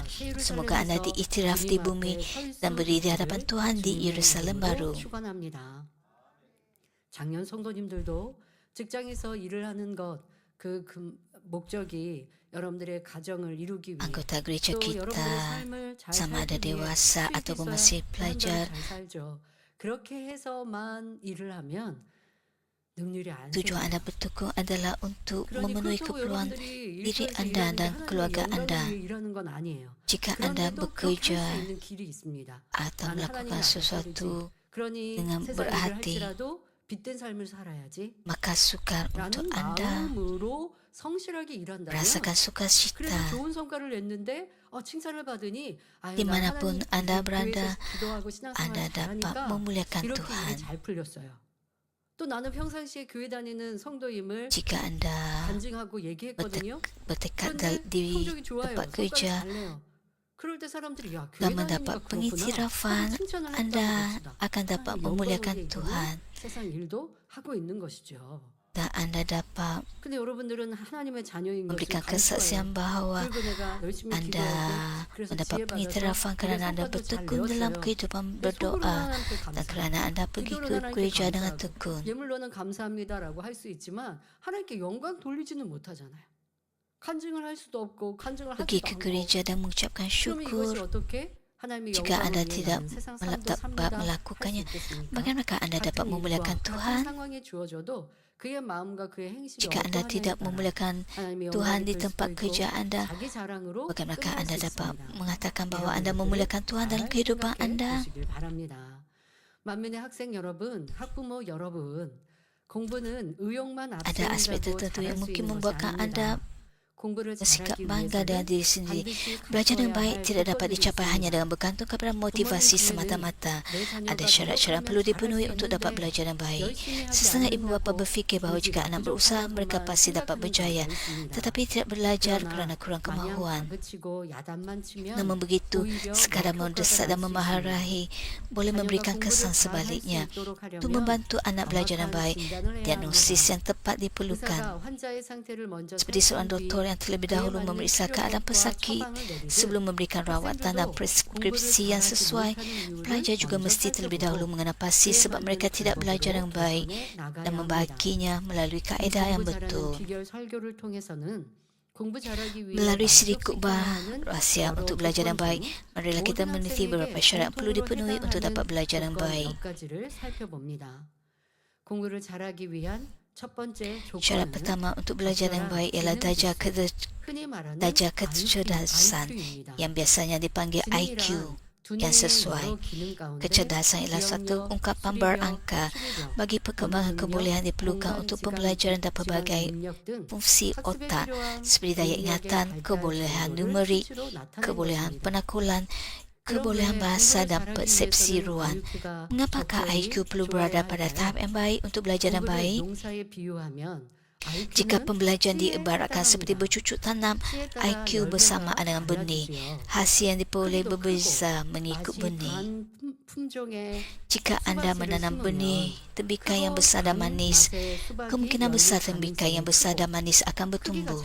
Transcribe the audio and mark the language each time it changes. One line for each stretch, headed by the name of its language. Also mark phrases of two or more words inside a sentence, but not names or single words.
Malay: Semoga anda diiktiraf di bumi dan berdiri di hadapan Tuhan di Yerusalem baru.
Korean: 작년 성도님들도 직장에서 일을 하는 것 그 목적이 여러분들의 가정을 이루기 위해
Malay: Anggota gereja
Korean: 또 여러분들의
Malay: kita,
Korean: 삶을 잘
Malay: sama ada
Korean: 살기 위해
Malay: dewasa
Korean: 수익이
Malay: ataupun
Korean: 있어야
Malay: masih
Korean: 사람들은
Malay: pelajar,
Korean: 잘 살죠. 그렇게 해서만 일을 하면 능률이 안
Malay: tujuan anda
Korean: 생겨요.
Malay: bertekun adalah untuk
Korean: 그러니
Malay: memenuhi
Korean: 그렇다고
Malay: keperluan
Korean: 여러분들이
Malay: diri
Korean: 일터에서
Malay: anda
Korean: 일하는 게
Malay: dan
Korean: 하나님의
Malay: keluarga
Korean: 영광을
Malay: anda.
Korean: 위해 일하는 건 아니에요.
Malay: Jika anda
Korean: 그런데도 그렇게
Malay: bekerja
Korean: 할 수 있는 길이 있습니다.
Malay: atau
Korean: 나는
Malay: melakukan
Korean: 하나님의 아들
Malay: sesuatu
Korean: 그러니
Malay: dengan
Korean: 세상 일을
Malay: berhati,
Korean: 할지라도 빚된 삶을 살아야지
Malay: maka sukar untuk
Korean: 라는
Malay: anda
Korean: 마음으로 성실하게 일한다면
Malay: merasakan
Korean: 그래서
Malay: sukacita.
Korean: 좋은 성과를 냈는데 칭찬을 받으니
Malay: Dimanapun anda berada,
Korean: 기도하고
Malay: anda
Korean: 신앙생활
Malay: dapat
Korean: 잘하니까
Malay: memuliakan
Korean: 이렇게
Malay: Tuhan.
Korean: 일이 잘 풀렸어요. 또 나는 평상시에 교회 다니는 성도임을
Malay: Jika anda
Korean: 간증하고 얘기했거든요.
Malay: bertekad
Korean: 그런데
Malay: di
Korean: 성적이 좋아요.
Malay: tempat
Korean: 성과를
Malay: kerja
Korean: 잘 내요. 그럴 때 사람들이 야 교회
Malay: dan
Korean: 다니니까
Malay: mendapat
Korean: 그렇구나.
Malay: pengiktirafan,
Korean: 하고 칭찬을 했다고
Malay: anda
Korean: 봅시다.
Malay: akan dapat
Korean: 하나님의
Malay: memuliakan
Korean: 영광을 위해
Malay: Tuhan
Korean: 이거는 세상 일도 하고 있는 것이죠.
Malay: dan anda dapat
Korean: 근데 여러분들은 하나님의 자녀인 것을
Malay: memberikan
Korean: 감수해요.
Malay: kesaksian bahawa
Korean: 그리고 내가 열심히
Malay: anda
Korean: 기도하고 그래서
Malay: mendapat
Korean: 지혜 받아서
Malay: pengiktirafan kerana anda
Korean: 성과도 잘
Malay: bertekun dalam
Korean: 내었어요.
Malay: kehidupan
Korean: 속으로는
Malay: berdoa
Korean: 하나님께
Malay: dan
Korean: 감사해요.
Malay: kerana anda pergi
Korean: 기도로는
Malay: ke
Korean: 하나님께
Malay: gereja dengan
Korean: 감사하고
Malay: tekun.
Korean: 예물로는 감사합니다라고 할 수 있지만 하나님께 영광 돌리지는 못하잖아요. 간증을 할 수도 없고 간증을
Malay: Pergi
Korean: 하지도
Malay: ke
Korean: 않고
Malay: gereja dan mengucapkan
Korean: 그러면 이것이
Malay: syukur.
Korean: 어떻게 하나님의
Malay: Jika
Korean: 영광을
Malay: anda
Korean: 위해
Malay: tidak
Korean: 나는 세상 삶도
Malay: dapat
Korean: 삽니다 할 수
Malay: melakukannya,
Korean: 있겠습니까?
Malay: bagaimanakah anda dapat
Korean: 같은
Malay: memuliakan
Korean: 일과 같은
Malay: Tuhan?
Korean: 상황에 주어져도 그의 마음과 그의 행실이
Malay: Jika anda tidak
Korean: 어떠하냐에 따라
Malay: memuliakan
Korean: 하나님의
Malay: Tuhan
Korean: 영광이
Malay: di
Korean: 될
Malay: tempat
Korean: 수도
Malay: kerja
Korean: 있고
Malay: anda,
Korean: 자기 자랑으로
Malay: bagaimanakah
Korean: 끝날
Malay: anda
Korean: 수
Malay: dapat
Korean: 있습니다.
Malay: mengatakan bahawa
Korean: 이런
Malay: anda
Korean: 것들을
Malay: memuliakan Tuhan dalam
Korean: 잘
Malay: kehidupan
Korean: 생각해
Malay: anda?
Korean: 보시길 바랍니다. 만민의 학생 여러분, 학부모 여러분, 공부는 의욕만
Malay: Ada aspek
Korean: 앞세운다고
Malay: tertentu
Korean: 잘할
Malay: yang
Korean: 수
Malay: mungkin
Korean: 있는 것이
Malay: membuatkan
Korean: 아닙니다.
Malay: anda
Korean: 공부를
Malay: bersikap
Korean: 잘하기
Malay: bangga dengan
Korean: 위해서는
Malay: diri sendiri.
Korean: 반드시
Malay: Belajar dengan
Korean: 갖춰야
Malay: baik
Korean: 할
Malay: tidak dapat
Korean: 조건이
Malay: dicapai hanya
Korean: 있습니다.
Malay: dengan bergantung kepada motivasi
Korean: 부모님
Malay: semata-mata.
Korean: 내 자녀가
Malay: Ada syarat-syarat yang perlu
Korean: 노력하면 잘할
Malay: dipenuhi
Korean: 수
Malay: untuk dapat
Korean: 있는데
Malay: belajar dengan baik.
Korean: 열심히 하지
Malay: Setengah ibu bapa
Korean: 않는다고
Malay: berfikir bahawa jika anak berusaha, mereka
Korean: 부족하다고만
Malay: pasti dapat
Korean: 생각하는
Malay: berjaya.
Korean: 경우가 있습니다.
Malay: Tetapi tidak belajar
Korean: 그러나
Malay: kerana kurang
Korean: 마냥
Malay: kemahuan.
Korean: 다그치고 야단만 치면
Malay: Namun begitu,
Korean: 오히려
Malay: sekadar
Korean: 역효과가
Malay: mendesak
Korean: 날
Malay: dan
Korean: 수 있습니다.
Malay: memarahi boleh
Korean: 자녀가
Malay: memberikan kesan
Korean: 공부를 잘할 수
Malay: sebaliknya.
Korean: 있도록
Malay: Untuk
Korean: 하려면
Malay: membantu anak belajar dengan
Korean: 정확한
Malay: baik,
Korean: 진단을 해야
Malay: diagnosis
Korean: 합니다.
Malay: yang tepat diperlukan.
Korean: 의사가 환자의 상태를 먼저
Malay: Seperti seorang
Korean: 살핀 뒤
Malay: doktor yang terlebih
Korean: 그에
Malay: dahulu
Korean: 맞는
Malay: memeriksa
Korean: 치료법과
Malay: keadaan pesakit
Korean: 처방을 내리듯
Malay: sebelum memberikan rawatan dan
Korean: 학생들도
Malay: preskripsi
Korean: 공부를
Malay: yang
Korean: 잘하지
Malay: sesuai.
Korean: 못하는 이유를
Malay: Pelajar juga
Korean: 먼저
Malay: mesti terlebih dahulu
Korean: 살펴보고
Malay: mengenal pasti
Korean: 그에
Malay: sebab
Korean: 맞는
Malay: mereka tidak belajar
Korean: 방법으로
Malay: dengan baik
Korean: 개선해 나가야
Malay: dan
Korean: 합니다.
Malay: membahaginya melalui
Korean: 이
Malay: kaedah yang
Korean: 공부 잘하는
Malay: betul.
Korean: 비결 설교를 통해서는 공부 잘하기 위해
Malay: Melalui siri
Korean: 만족시켜야
Malay: khutbah
Korean: 하는
Malay: rahsia
Korean: 여러
Malay: untuk belajar
Korean: 조건
Malay: dengan baik,
Korean: 중
Malay: marilah kita
Korean: 모든
Malay: meneliti beberapa
Korean: 학생에게
Malay: syarat yang perlu
Korean: 공통으로
Malay: dipenuhi untuk dapat
Korean: 해당하는
Malay: belajar dengan
Korean: 조건
Malay: baik.
Korean: 몇 가지를 살펴봅니다. 공부를 잘하기 위한 첫 번째
Malay: Syarat
Korean: 조건은
Malay: pertama untuk belajar dengan baik ialah darjah
Korean: 흔히 말하는
Malay: kecerdasan
Korean: IQ입니다.
Malay: yang biasanya dipanggil IQ yang sesuai. Kecerdasan ialah suatu ungkapan berangka bagi perkembangan kebolehan diperlukan untuk pembelajaran dan pelbagai fungsi otak seperti daya ingatan, kebolehan numerik, kebolehan penakulan, kebolehan bahasa dan persepsi ruang. Mengapakah IQ perlu berada pada tahap yang baik untuk belajar dengan baik? Jika pembelajaran diibaratkan seperti bercucuk tanam, IQ bersamaan dengan benih. Hasil yang diperoleh berbeza mengikut benih. Jika anda menanam benih tembikar yang besar dan manis, kemungkinan besar tembikar yang besar dan manis akan bertumbuh.